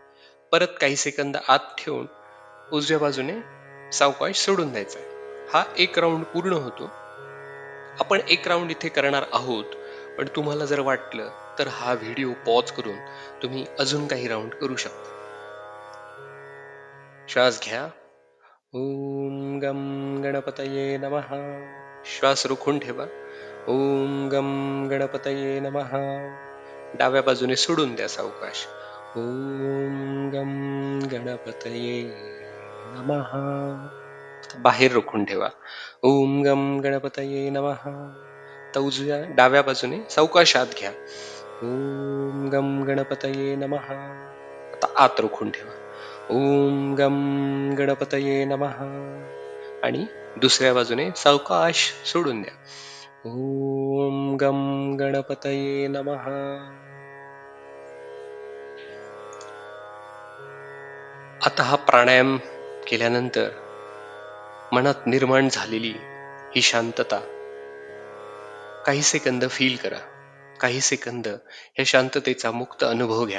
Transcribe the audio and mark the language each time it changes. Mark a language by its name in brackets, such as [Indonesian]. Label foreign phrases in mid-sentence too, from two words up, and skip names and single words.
[Marathi] परत काही सेकंद आत ठेवून उजव्या बाजूने सावकाश सोडून द्यायचा आहे. हा एक राऊंड पूर्ण होतो. आपण एक राऊंड इथे करणार आहोत, पण तुम्हाला जर वाटलं तर हा व्हिडिओ पॉज करून तुम्ही अजून काही राऊंड करू शकता. श्वास घ्या. [Sanskrit] ओम गम गणपतये नमः. [Marathi] श्वास रोखून ठेवा. [Sanskrit] ओम गम गणपतये नमः. [Marathi] डाव्या बाजूने सोडून द्या सावकाश. [Sanskrit] ओम गम गणपतये नमः. [Marathi] बाहेर रोखून ठेवा. [Sanskrit] ओम गम गणपतये नमः. [Marathi] आता उजव्या डाव्या बाजूने सावकाश आत घ्या. [Sanskrit] ओम गम गणपतये नमः. [Marathi] आता आत रोखून ठेवा. [Sanskrit] ओम गम गणपतये नमः. [Marathi] आणि दुसऱ्या बाजूने सावकाश सोडून द्या. [Sanskrit] ॐ गं गणपतये नमः. [Marathi] आता हा प्राणायाम केल्यानंतर मनात निर्माण झालेली ही शांतता काही सेकंद फील करा. काही सेकंद या शांततेचा मुक्त अनुभव घ्या.